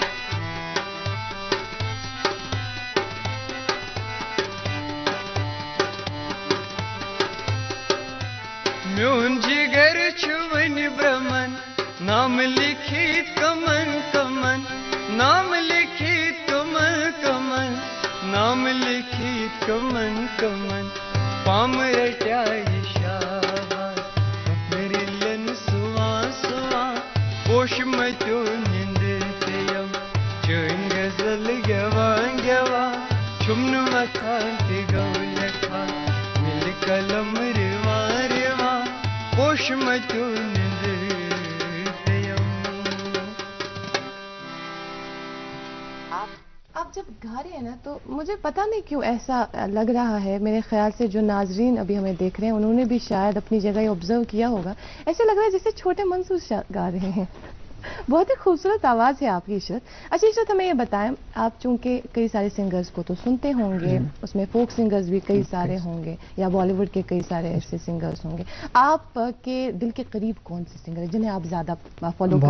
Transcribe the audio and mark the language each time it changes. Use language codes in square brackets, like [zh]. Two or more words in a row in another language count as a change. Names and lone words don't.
[ks] میون جگر چھون برمن، نام لکھیت کمن کمن، نام لکھیت کمن کمن، نام لکھیت کمن کمن، پام رٹائی شاباش میری لن سوا سوا، پوش متیو نندر پیوم چون غزل گیوان گیوا، چھمن مکان تی گو لکھا مل قلم ریوا ریوا، پوش متیو نندر پیوم۔ [ur] آپ جب گا رہے ہیں نا تو مجھے پتہ نہیں کیوں ایسا لگ رہا ہے، میرے خیال سے جو ناظرین ابھی ہمیں دیکھ رہے ہیں انہوں نے بھی شاید اپنی جگہ یہ آبزرو کیا ہوگا، ایسے لگ رہا ہے جیسے چھوٹے منصور گا رہے ہیں۔ بہت ہی خوبصورت آواز ہے آپ کی عشرت۔ اچھا عشرت، ہمیں یہ بتائیں، آپ چونکہ کئی سارے سنگرز کو تو سنتے ہوں گے، اس میں [en] folk singers [ur] بھی کئی سارے ہوں گے، یا بالی ووڈ کے کئی سارے ایسے سنگرز ہوں گے، آپ کے دل کے قریب کون سے سنگر ہیں جنہیں آپ زیادہ فالو کرتے ہیں؟